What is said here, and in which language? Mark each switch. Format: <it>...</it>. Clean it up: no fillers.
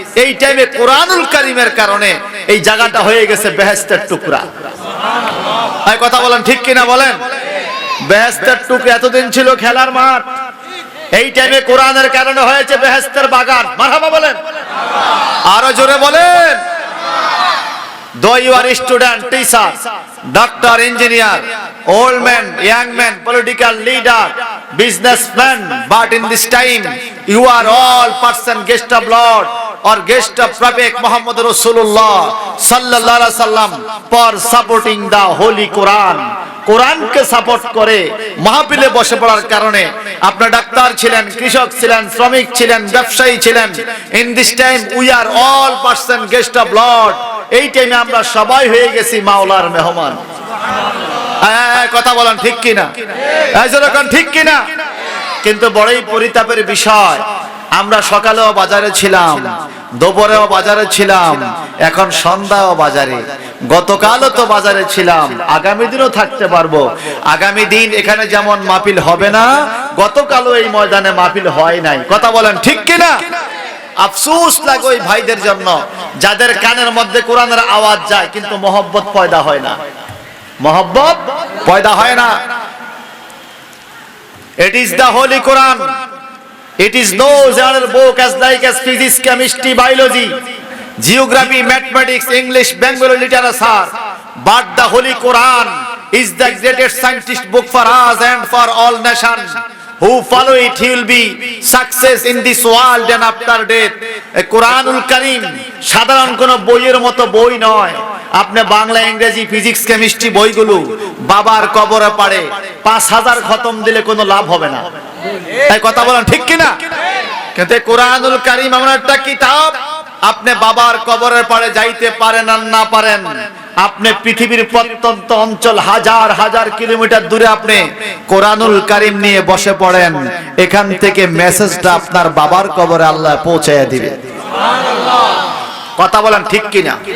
<bn>এই টাইমে কোরআনুল কারীমের কারণে এই জায়গাটা হয়ে গেছে বেহেশতের টুকরা। সুবহানাল্লাহ। এই কথা বলেন ঠিক কিনা বলেন? বেহেশতের টুকরা এতদিন ছিল খেলার মাঠ, এই টাইমে কোরআনের কারণে হয়েছে বেহেশতের বাগান। মারহাবা বলেন, আরো জোরে বলেন।</bn> <en>Though you are a student, teacher, doctor, engineer, old man, young man, political leader, businessman, but in this time you are all person guest of Lord or guest of Prophet Muhammad Rasulullah sallallahu alaihi wasallam for supporting the Holy Quran.</en> <bn>কোরআনকে support করে মাহফিলে বসে পড়ার কারণে আপনার doctor ছিলেন, কৃষক ছিলেন, শ্রমিক ছিলেন, ব্যবসায়ী ছিলেন।</bn> <en>In this time we are all person guest of Lord.</en> <bn>এই টাইমে আমরা সবাই হয়ে গেছি মাওলার মেহমান। কথা বলেন ঠিক কিনা? ঠিক কিনা? কিন্তু বড়ই পরিতাপের বিষয়, আমরা সকালেও বাজারে ছিলাম, দুপুরেও বাজারে ছিলাম, এখন সন্ধ্যাও বাজারে, গতকালও তো বাজারে ছিলাম, আগামী দিনও থাকতে পারবো। আগামী দিন এখানে যেমন মাহফিল হবে না, গতকালও এই ময়দানে মাহফিল হয় নাই। কথা বলেন ঠিক কিনা? আফসোস লাগে ওই ভাইদের জন্য যাদের কানের মধ্যে কোরআনের আওয়াজ যায় কিন্তু মহব্বত পয়দা হয় না, মহব্বত পয়দা হয় না।</bn> <en>It is the Holy Quran. It is no general book as like as physics, chemistry, biology, geography, mathematics, English, Bengali literature. But the Holy Quran is the greatest scientist book for us and for all nations. Who follow it, he will be success in this world and after death.</en> <bn>কোরআনুল কারীম সাধারণ কোন বইয়ের মতো বই নয়। আপনি বাংলা, ইংরেজি, physics, chemistry বইগুলো বাবার কবরে পাড়ে 5000 খতম দিলে কোনো লাভ হবে না। এই কথা বলেন ঠিক কিনা? কিন্তু কোরআনুল কারীম এমন একটা কিতাব, আপনি বাবার কবরের পাড়ে যাইতে পারেন আর না পারেন, আপনি পৃথিবীর প্রত্যন্ত অঞ্চল হাজার হাজার কিলোমিটার দূরে আপনি কোরআনুল কারীম নিয়ে বসে পড়েন, এখান থেকে মেসেজটা আপনার বাবার কবরে আল্লাহ পৌঁছায় দিবে। সুবহানাল্লাহ। কথা বলেন ঠিক কিনা?</bn>